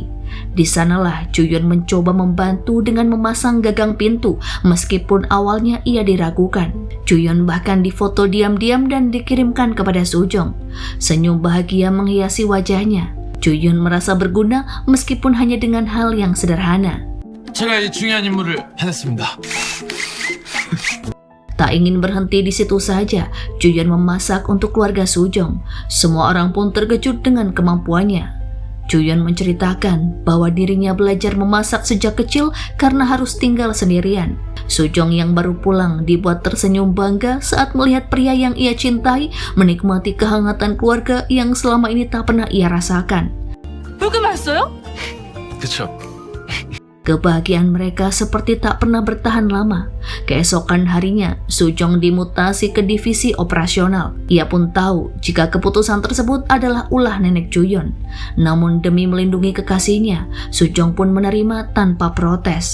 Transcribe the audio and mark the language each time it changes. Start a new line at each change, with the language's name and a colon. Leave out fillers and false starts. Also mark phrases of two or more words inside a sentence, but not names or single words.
Indonesian: Di sanalah Juyeon mencoba membantu dengan memasang gagang pintu meskipun awalnya ia diragukan. Juyeon bahkan difoto diam-diam dan dikirimkan kepada Sujong. Senyum bahagia menghiasi wajahnya. Juyeon merasa berguna meskipun hanya dengan hal yang sederhana.
Korean: 제가 이 중요한 임무를 해냈습니다.
Indonesian: Tak ingin berhenti di situ saja, Juyeon memasak untuk keluarga Sujong. Semua orang pun terkejut dengan kemampuannya. Juyeon menceritakan bahwa dirinya belajar memasak sejak kecil karena harus tinggal sendirian. Sujong yang baru pulang dibuat tersenyum bangga saat melihat pria yang ia cintai menikmati kehangatan keluarga yang selama ini tak pernah ia rasakan.
Korean: 그렇게 맛있어요? 그쵸.
Indonesian: Kebahagiaan mereka seperti tak pernah bertahan lama. Keesokan harinya, Sujong dimutasi ke divisi operasional. Ia pun tahu jika keputusan tersebut adalah ulah nenek Juyeon. Namun demi melindungi kekasihnya, Sujong pun menerima tanpa protes.